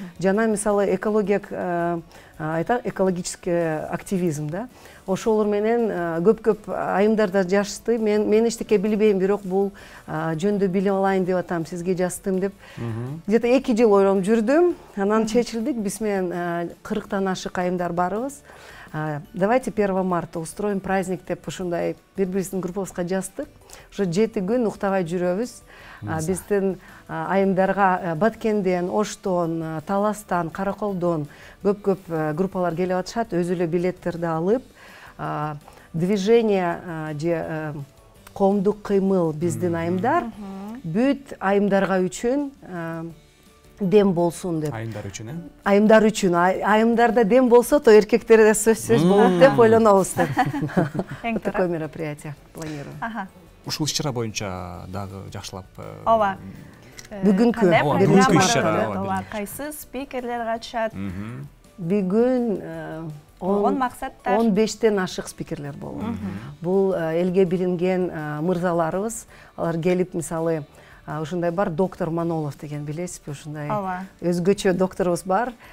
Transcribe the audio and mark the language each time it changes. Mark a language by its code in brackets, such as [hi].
[ky] Жана мисалы экологический активизм да. Ошолор менен көп айымдар да жазышты. Мен эчтеке билбейм, бирок бул жөндө билип алайын деп атам, сизге жаздым деп. Где-то 2 жыл ойлонуп жүрдүм. Анан чечилдик, биз менен 40тан ашык айымдар барыбыз. [ru] Давайте 1 марта устроим праздник [ky] деп ошондой бири-бирибиздин группабызга жаздык. Ошо 7 күн уктабай жүрөбүз. Биздин айымдарга Баткенден, Оштон, Таластан, Караколдон көп группалар келип атышат. Өзү эле билеттерди алып, движение же коомдук кыймыл биздин айымдар бүт айымдарга үчүн дем болсун деп. Айымдар үчүн, Айымдар үчүн. Айымдарда дем болсо, то эркектерде сөзсүз болот деп ойлонобуз деп. [ru] Такое мероприятие планируем. [ky] Ушул иш-чара боюнча дагы жакшылап. Ооба. Бүгүнкү иш-чара. Кайсы спикерлер катышат? Бүгүн 15тен ашык спикерлер болот. Бул элге билинген мырзаларыбыз, алар келип, мисалы, ушундай бар, доктор Манолов деген билесизби, ушундай өзгөчө докторубуз бар.